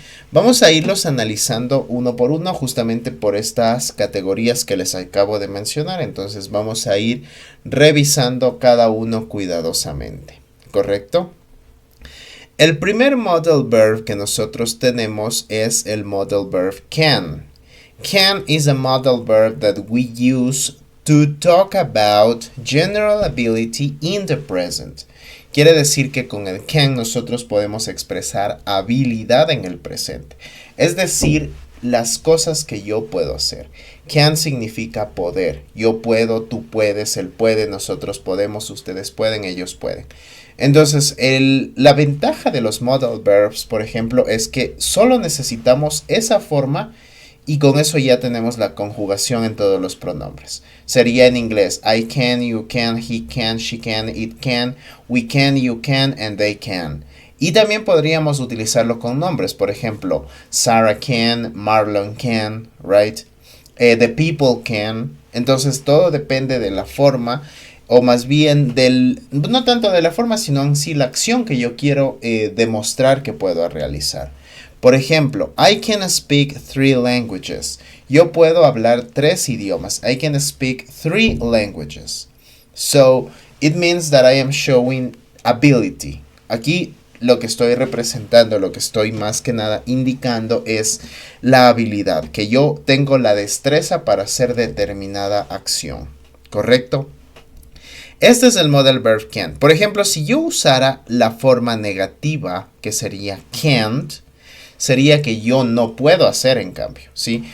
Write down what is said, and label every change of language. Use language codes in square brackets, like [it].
[es] Vamos a irlos analizando uno por uno justamente por estas categorías que les acabo de mencionar. Entonces vamos a ir revisando cada uno cuidadosamente. ¿Correcto? El primer modal verb que nosotros tenemos es el modal verb can. [en] Can is a modal verb that we use to talk about general ability in the present. [es] Quiere decir que con el can nosotros podemos expresar habilidad en el presente. Es decir, las cosas que yo puedo hacer. Can significa poder. Yo puedo, tú puedes, él puede, nosotros podemos, ustedes pueden, ellos pueden. Entonces, la ventaja de los modal verbs, por ejemplo, es que solo necesitamos esa forma y con eso ya tenemos la conjugación en todos los pronombres. Sería en inglés, [en] I can, you can, he can, she can, it can, we can, you can, and they can. [es] Y también podríamos utilizarlo con nombres. Por ejemplo, [en] Sarah can, Marlon can, right? The people can. [es] Entonces todo depende de la forma, o más bien no tanto de la forma, sino en sí la acción que yo quiero demostrar que puedo realizar. Por ejemplo, [en] I can speak 3 languages. [es] Yo puedo hablar 3 idiomas. [en] I can speak 3 languages. So, it means that I am showing ability. [es] Aquí lo que estoy representando, lo que estoy más que nada indicando es la habilidad, que yo tengo la destreza para hacer determinada acción. ¿Correcto? Este es el modal verb can. Por ejemplo, si yo usara la forma negativa, que sería can't, sería que yo no puedo hacer en cambio, ¿sí?